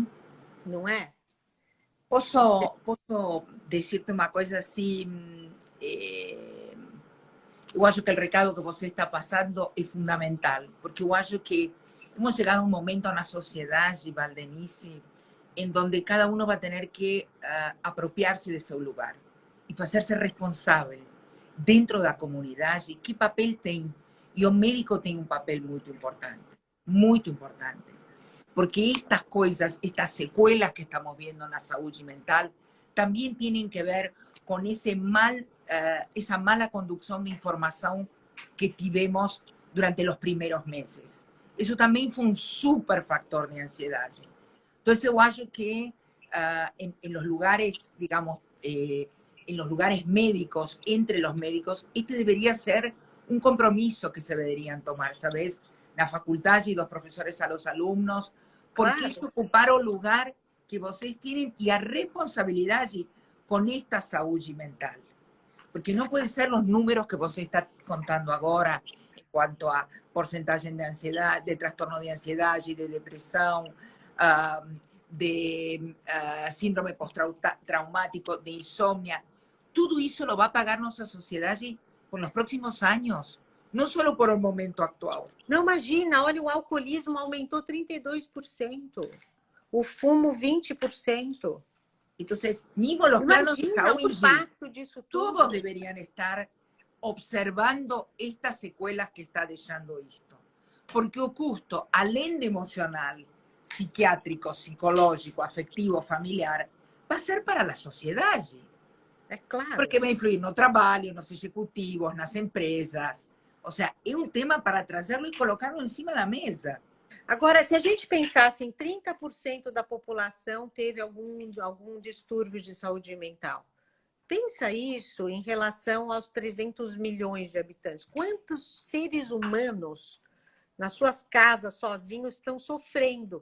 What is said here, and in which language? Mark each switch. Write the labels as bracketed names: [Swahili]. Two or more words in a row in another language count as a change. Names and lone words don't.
[Portuguese] Não é? Posso dizer-te uma coisa assim? Eu acho que o recado que você está passando é fundamental, porque eu acho que hemos chegado a um momento na sociedade, Valdenice, [Spanish] em donde cada uno [Portuguese] vai ter que apropriar-se de seu lugar e fazer-se responsável dentro da comunidade. Que papel tem? E o médico tem um papel muito importante, porque estas coisas, estas secuelas que estamos vendo na saúde mental, também têm que ver com essa mala condução de informação que tivemos durante os primeiros meses. Isso também foi um super factor de ansiedade. Então, eu acho que [Spanish] en los lugares, digamos, en los lugares médicos, entre los médicos, este debería ser un compromiso que se deberían tomar, ¿sabes? La facultad y los profesores a los alumnos, porque claro, es ocupar [Portuguese] o lugar que vocês [Spanish] tienen y a responsabilidad con esta saúde mental. Porque no pueden ser los números que [Portuguese] você está contando [Spanish] ahora en cuanto a porcentaje de ansiedad, de trastorno de ansiedad y de depresión, de síndrome postraumático, de insomnia. Todo eso lo va a pagar nuestra sociedad por los próximos años, no solo por el momento actual. [Portuguese] Não, imagina, olha, o alcoolismo aumentou 32%, o fumo 20%. [Spanish] Entonces, mismo los planos de salud, [Portuguese] o impacto disso tudo. [Spanish] Todos deberían estar observando estas secuelas que está dejando esto. [Portuguese] Porque o custo, além de emocional, psiquiátrico, psicológico, afectivo, familiar, [Spanish] va a ser para la sociedad. [Portuguese] É claro. Porque vai influir no trabalho, nos executivos, nas empresas. [Spanish] O sea, es un tema para traerlo y colocarlo encima de la mesa. [Portuguese] Agora, se a gente pensasse em 30% da população teve algum distúrbio de saúde mental, pensa isso em relação aos 300 milhões de habitantes. Quantos seres humanos nas suas casas sozinhos estão sofrendo?